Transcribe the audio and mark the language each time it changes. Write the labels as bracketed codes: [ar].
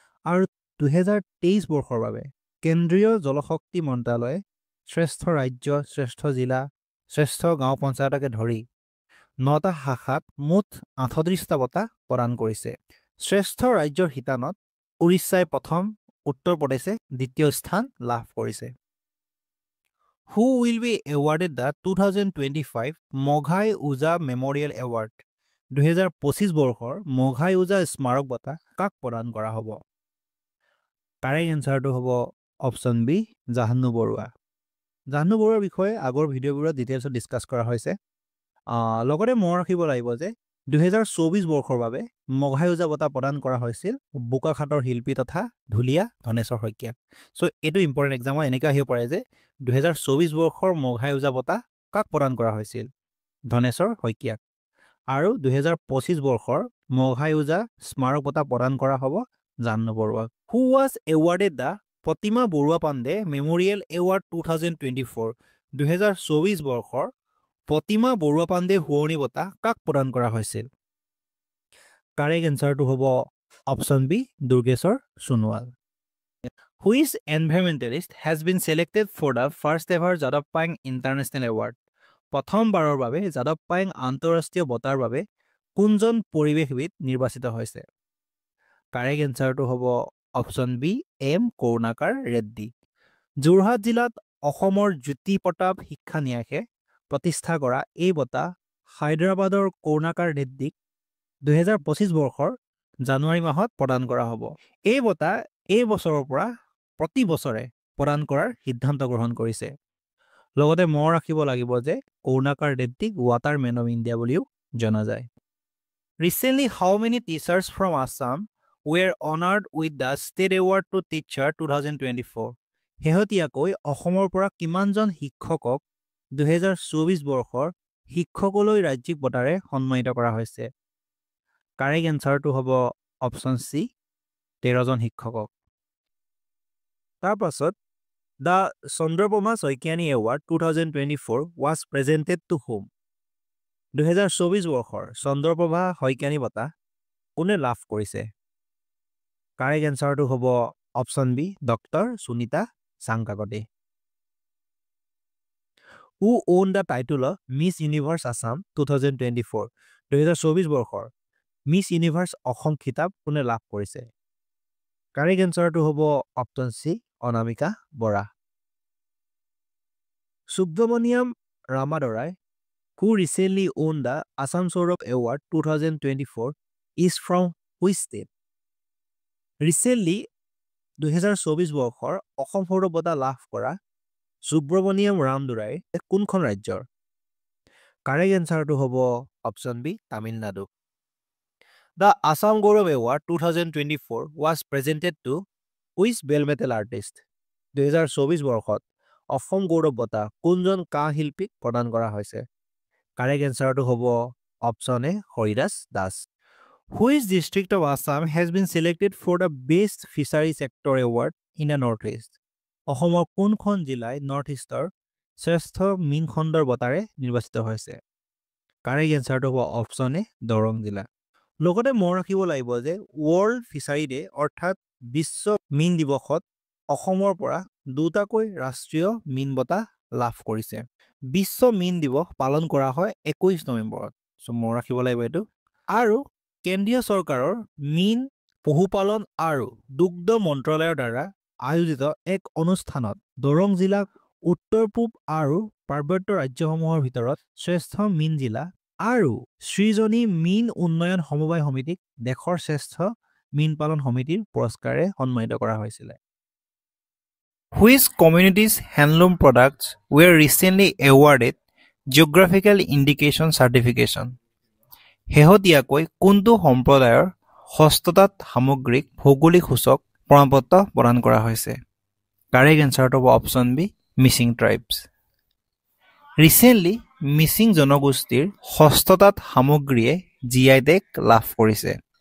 [as] আৰু 2023 বৰ্ষৰ বাবে কেন্দ্ৰীয় জলশক্তি মন্ত্ৰালয়ে শ্ৰেষ্ঠ ৰাজ্য, শ্ৰেষ্ঠ জিলা, শ্ৰেষ্ঠ গাঁও পঞ্চায়তকে ধৰি 9টা শাখাত মুঠ 38টা বঁটা প্ৰদান কৰিছে। শ্ৰেষ্ঠ ৰাজ্যৰ শিতানত উৰিষ্যাই প্ৰথম, উত্তৰ প্ৰদেশে দ্বিতীয় স্থান লাভ কৰিছে। [en] Who will be awarded the 2025 Maghai Ojha memorial award? [as] 2025 বৰ্ষৰ মঘাই ওজা স্মাৰক বঁটা কাক প্ৰদান কৰা হ'ব? কাৰেক্ট এনচাৰটো হ'ব অপশ্যন বি জাহ্নু বৰুৱা। জাহ্নু বৰুৱাৰ বিষয়ে আগৰ ভিডিঅ'বোৰত ডিটেইলছত ডিছকাছ কৰা হৈছে। লগতে মনত ৰাখিব লাগিব যে 2024 বৰ্ষৰ বাবে মঘাই ওজা বঁটা প্ৰদান কৰা হৈছিল বোকাখাতৰ শিল্পী তথা ঢুলীয়া ধনেশ্বৰ শইকীয়াক। চ' এইটো ইম্পৰ্টেণ্ট এক্সামত এনেকৈ আহিব পাৰে যে 2024 বৰ্ষৰ মঘাই ওজা বঁটা কাক প্ৰদান কৰা হৈছিল? ধনেশ্বৰ শইকীয়াক। আৰু 2025 বৰ্ষৰ মঘাই ওজা স্মাৰক বঁটা প্ৰদান কৰা হ'ব জাহ্নু বৰুৱাক। [en] Who was awarded the Pratima Barua Pandey memorial award 2024? [as] 2024 বৰ্ষৰ প্ৰতিমা বৰুৱা পাণ্ডে সোঁৱৰণি বঁটা কাক প্ৰদান কৰা হৈছিল? কাৰেক্ট এনচাৰটো হ'ব option B Durgeswar Sonowal. [en] Which environmentalist has been selected for the first ever Jadab Payeng International Award? [as] প্ৰথমবাৰৰ বাবে যাদৱ পায়েং আন্তঃৰাষ্ট্ৰীয় বঁটাৰ বাবে কোনজন পৰিৱেশবিদ নিৰ্বাচিত হৈছে? কাৰেক্ট এনসাৰটো হ'ব option B M কৰুণাকাৰ Reddy. Jorhat জিলাত অসমৰ জ্যোতি প্ৰতাপ শিক্ষা ন্যাসে প্ৰতিষ্ঠা কৰা এই বঁটা হায়দৰাবাদৰ কৰুণাকাৰ ৰেড্ডিক 2025 বৰ্ষৰ জানুৱাৰী মাহত প্ৰদান কৰা হ'ব। এই বঁটা এই বছৰৰ পৰা প্ৰতি বছৰে প্ৰদান কৰাৰ সিদ্ধান্ত গ্ৰহণ কৰিছে। লগতে মনত ৰাখিব লাগিব যে কৰুণাকাৰ ৰেড্ডিক ৱাটাৰ মেন অফ ইণ্ডিয়া বুলিও জনা যায়। [en] Recently, how many teachers from Assam were honored with the State Award to Teacher 2024? [as] শেহতীয়াকৈ অসমৰ পৰা কিমানজন শিক্ষকক 2024 বৰ্ষৰ শিক্ষকলৈ ৰাজ্যিক বঁটাৰে সন্মানিত কৰা হৈছে? কাৰেক্ট এনসাৰটো হ'ব অপচন চি 13জন শিক্ষকক। তাৰ পাছত [en] The Chandraprabha Soikiani Award 2024 was presented to whom? [as] 2024 বৰ্ষৰ চন্দ্ৰপ্ৰভা শইকীয়ানী বঁটা কোনে লাভ কৰিছে? কাৰেক্ট এনসাৰটো হ'ব option B doctor Sunita Changkakoti. [en] Who owned the title of Miss Universe Assam 2024? [as] 2024 বৰ্ষৰ মিছ ইউনিভাৰ্ছ অসম খিতাপ কোনে লাভ কৰিছে? কাৰেক্ট এনসাৰটো হ'ব option C Anamika Bora. [en] Subramaniam Ramadorai, who recently won the Assam Saurabh Award 2024, is from which state? Recently, [as] 2024 বৰ্ষৰ অসম সৌৰভ বঁটা লাভ কৰা সুব্ৰমণিয়াম ৰামদোৰাই কোনখন ৰাজ্যৰ? কাৰেক্ট এনসাৰটো হ'ব option B Tamil Nadu. [en] The Assam Gaurav Award 2024 was presented to which bell metal artist? [as] 2024 বৰ্ষত অসম গৌৰৱ বঁটা কোনজন কাঁহ শিল্পীক প্ৰদান কৰা হৈছে? কাৰেক্ট এনসাৰটো হ'ব option A Haridas Das. [en] Which district of Assam has been selected for the Best Fishery Sector Award in the Northeast? [as] অসমৰ কোনখন জিলাই নৰ্থ ইষ্টৰ শ্ৰেষ্ঠ মীন খণ্ডৰ বঁটাৰে নিৰ্বাচিত হৈছে? কাৰেক্ট এনসাৰটো হ'ব অপচন এ দৰং জিলা। লগতে মনত ৰাখিব লাগিব যে ৱৰ্ল্ড ফিচাৰী ডে অৰ্থাৎ বিশ্ব মীন দিৱসত অসমৰ পৰা দুটাকৈ ৰাষ্ট্ৰীয় মীন বঁটা লাভ কৰিছে। বিশ্ব মীন দিৱস পালন কৰা হয় 21 নৱেম্বৰত। মনত ৰাখিব লাগিব এইটো। আৰু কেন্দ্ৰীয় চৰকাৰৰ মীন পশুপালন আৰু দুগ্ধ মন্ত্ৰালয়ৰ দ্বাৰা আয়োজিত এক অনুষ্ঠানত দৰং জিলাক উত্তৰ পূব আৰু পাৰ্বত্য ৰাজ্যসমূহৰ ভিতৰত শ্ৰেষ্ঠ মীন জিলা আৰু সৃজনী মীন উন্নয়ন সমবায় সমিতিক দেশৰ শ্ৰেষ্ঠ মীন পালন সমিতিৰ পুৰস্কাৰে সন্মানিত কৰা হৈছিল। [en] Which communities' handloom products were recently awarded Geographical Indication Certification? [as] শেহতীয়াকৈ কোনটো সম্প্ৰদায়ৰ হস্ততাঁত সামগ্ৰীক ভৌগোলিক সূচক প্ৰমাণপত্ৰ প্ৰদান কৰা হৈছে? কাৰেক্ট এনসাৰটো হ'ব option B Mising tribes. Recently Mising জনগোষ্ঠীৰ হস্ততাঁত সামগ্ৰীয়ে GI টেগ লাভ কৰিছে।